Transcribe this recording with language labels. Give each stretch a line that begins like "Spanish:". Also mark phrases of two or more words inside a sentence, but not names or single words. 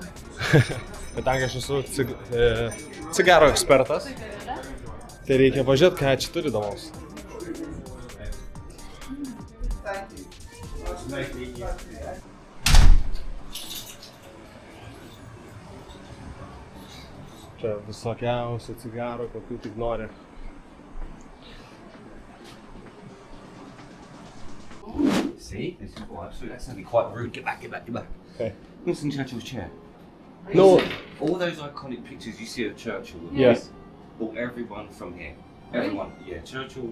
Lithuanian: Kadangi aš esu cigaro ekspertas, tai reikia pažiūrėti, ką čia turi įdomaus. Čia visokiausių cigarų, kokių tik nori.
English: See, this is why that's gonna be quite rude. Get back. Okay. Winston Churchill's chair. No. All those iconic pictures you see of Churchill. Yes. Or everyone from here. Everyone. Yeah, Churchill.